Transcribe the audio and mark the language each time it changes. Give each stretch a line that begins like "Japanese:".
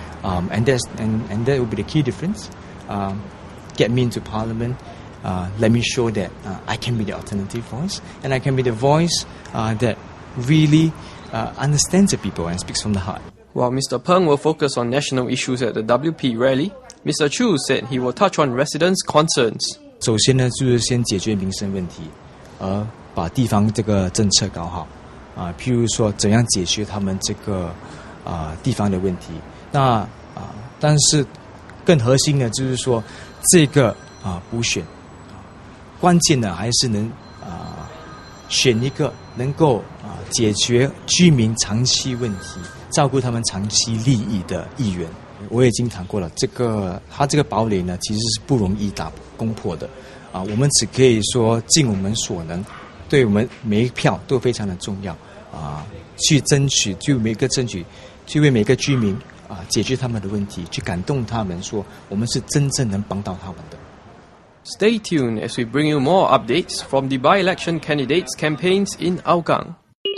English: And that will be the key difference. Get me into Parliament. Let me show that I can be the alternative voice, and I can be the voice that really understands the people and speaks from the heart. While Mr. Peng will focus on national issues at the WP rally, Mr. Choo said he will touch on residents' concerns.
Chinese: 首先呢，就是先解决民生问题，把地方这个政策搞好譬如说怎样解决他们这个地方的问题。那但是更核心的就是说这个补选。关键的还是能选一个能够解决居民长期问题、照顾他们长期利益的议员。我已经谈过了，他这个堡垒呢，其实是不容易攻破的我们只可以说尽我们所能，对我们每一票都非常的重要去争取，去为每个居民解决他们的问题，去感动他们，说我们是真正能帮到他们的。
English: Stay tuned as we bring you more updates from the by-election candidates' campaigns in Hougang.